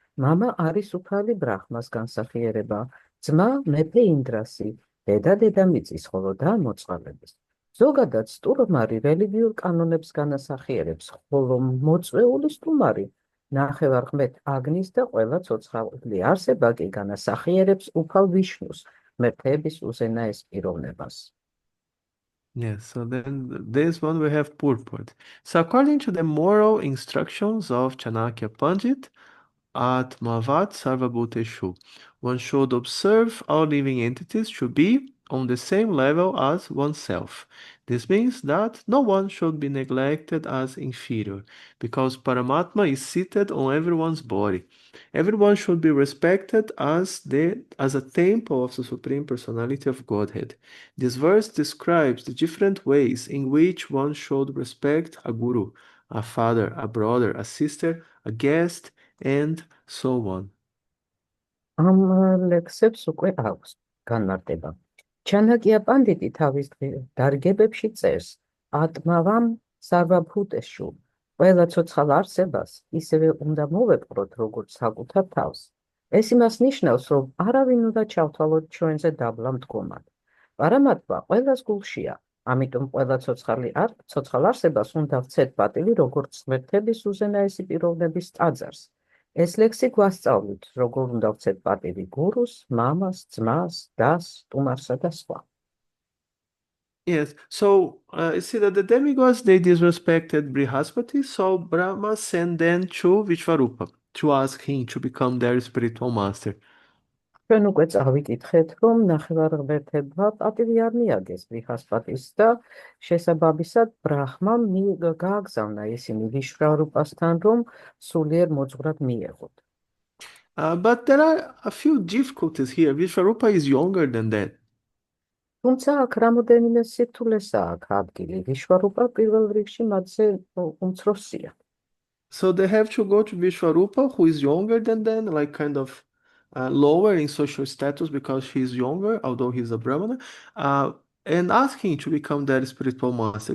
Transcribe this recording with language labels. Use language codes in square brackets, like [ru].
[ka] მამა არის უფალი ბრაჰმას განსახიერება, ძმა მეფე ინდრასი, დედა დედამიწის, ხოლო და მოწყალების. ზოგადად სტუმარი რელიგიურ კანონებს განასახიერებს, ხოლო მოწვეული სტუმარი ნახევარღმერთ აგნის და ყველა ცოცხალი არსება კი განასახიერებს უფალ ვიშნუს, მეფეების უზენაეს პიროვნებას. [en] Yes, so then this one we have purport. So according to the moral instructions of Chanakya Pandit, Atmavat Sarvabhuteshu, one should observe all living entities to be on the same level as oneself. This means that no one should be neglected as inferior, because Paramatma is seated on everyone's body. Everyone should be respected as a temple of the Supreme Personality of Godhead. This verse describes the different ways in which one should respect a guru, a father, a brother, a sister, a guest, and so on. [ka] ამ ლექსებს უკვე აქვს განმარტება. ჩანაკია პანდიტი თავის დარგებებში წერს ატმავამ სარვაბჰუტეშუ. ყველა ცოცხალ არსებას ისევე უნდა მოვეპყროთ, როგორც საკუთარ თავს. ეს იმას ნიშნავს, რომ არავინ უნდა ჩავთვალოთ ჩვენზე დაბლა მდგომად. პარამატმა ყველას გულშია, ამიტომ ყველა ცოცხალ არსებას უნდა ვცეთ პატივი, როგორც ღმერთების უზენაესი პიროვნების ტაძარს. ეს ლექსი გვასწავლით, როგორ უნდა ვცეთ პატივი გურუს, მამას, ძმას, დას, სტუმარსა და სხვა. [en] Yes, so you see that the demigods they disrespected Brihaspati, so Brahma sent them to Vishvarupa to ask him to become their spiritual master. [ka] ჩვენ უკვე წავიკითხეთ, რომ ნახევარღმერთებმა პატივი არ მიაგეს ბრიჰასპატის და შესაბამისად ბრაჰმამ გააგზავნა ისინი ვიშვრარუპასთან, რომ სულიერ მოძღვრად მიეღოთ. [en] But there are a few difficulties here. Vishvarupa is younger than that. [ka] თუმცა აქ რამოდენიმე სირთულესაა აქ ადგილი. ვიშვარუპა პირველ რიგში მათზე უმცროსია. [en] So they have to go to Vishvarupa, who is younger than them, like kind of lower in social status because he's younger, although he's a Brahmana, and ask him to become their spiritual master.